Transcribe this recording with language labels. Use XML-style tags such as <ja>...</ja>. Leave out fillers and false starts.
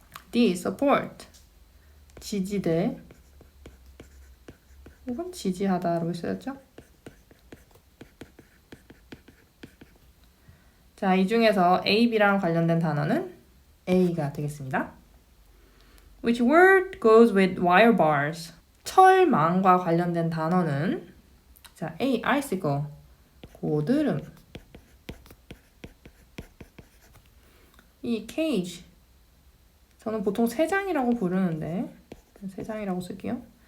<ko>D, support. 지지대. 혹은 지지하다로 쓰였죠? 자, 이 중에서 A, B랑 관련된 단어는 A가 되겠습니다.</ko> <en>Which word goes with wire bars?</en> <ko>철망과 관련된 단어는 자, A, icicle. 고드름. 이 cage. 저는 보통 새장이라고 부르는데 새장이라고 쓸게요.</ko>